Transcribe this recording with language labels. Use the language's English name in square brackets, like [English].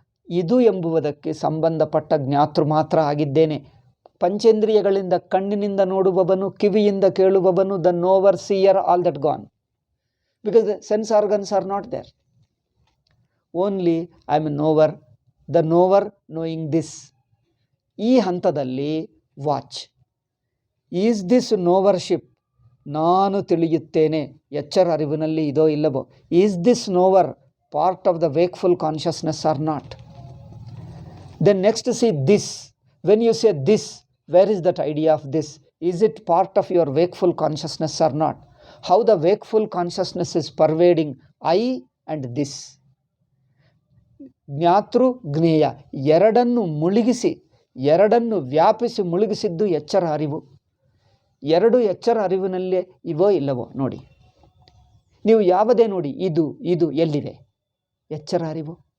[Kannada] ಇದು ಎಂಬುವುದಕ್ಕೆ ಸಂಬಂಧಪಟ್ಟ ಜ್ಞಾತೃ ಮಾತ್ರ ಆಗಿದ್ದೇನೆ. ಪಂಚೇಂದ್ರಿಯಗಳಿಂದ ಕಣ್ಣಿನಿಂದ ನೋಡುವವನು, ಕಿವಿಯಿಂದ ಕೇಳುವವನು, [English] The knower, seer, all that gone. Because the sense organs are not there. Only I am a knower, the knower knowing this. [Kannada] ಈ ಹಂತದಲ್ಲಿ [English] Watch. Is this knowership? [Kannada] ನಾನು ತಿಳಿಯುತ್ತೇನೆ, ಎಚ್ಚರ ಅರಿವಿನಲ್ಲಿ ಇದೋ ಇಲ್ಲವೋ. [English] Is this knower part of the wakeful consciousness or not? Then next see this. When you say this, where is that idea of this? Is it part of your wakeful consciousness or not? How the wakeful consciousness is pervading I and this. [Kannada] ಜ್ಞಾತೃ ಜ್ಞೇಯ ಎರಡನ್ನು ಮುಳುಗಿಸಿ, ಎರಡನ್ನು ವ್ಯಾಪಿಸಿ ಮುಳುಗಿಸಿದ್ದು ಎಚ್ಚರ ಅರಿವು. ಎರಡು ಎಚ್ಚರ ಅರಿವಿನಲ್ಲೇ ಇವೋ ಇಲ್ಲವೋ ನೋಡಿ. ನೀವು ಯಾವುದೇ ನೋಡಿ, ಇದು ಎಲ್ಲಿದೆ? ಎಚ್ಚರ ಅರಿವು.